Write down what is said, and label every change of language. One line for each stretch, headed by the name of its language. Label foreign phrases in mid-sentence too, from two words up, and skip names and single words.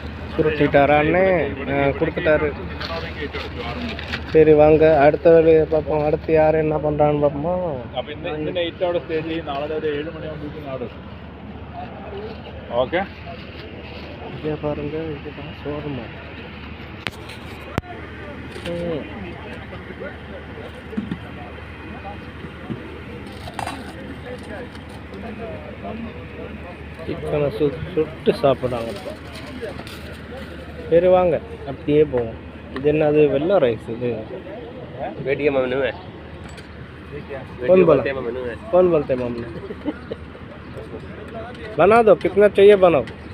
Tamil: சுருட்டிட்டாரான்னு கொடுத்துட்டாரு. சரி வாங்க அடுத்த வேலையை பார்ப்போம். அடுத்து யார் என்ன பண்ணுறான்னு பார்ப்போமா.
Malayalam: അപ്പോൾ ഇന്ന് നൈറ്റ് അവിടെ സ്റ്റേ ചെയ്യും. നാളെ ഒരു 7 മണിയാകുമ്പോഴേക്കും അവിടെ ഓക്കെ.
Tamil: இங்கே பாருங்க, இதுதான் ஷோரூமா. சிக்கனை சுட்டு சாப்பிடாங்கப்பா. சரி வாங்க அப்படியே போவோம். இது என்னது வெள்ளை ரைஸ்? இது
Hindi: बेटिया मम्मी है कौन बोला? कौन बोलते मम्मी? बना दो, कितना चाहिए बनाओ.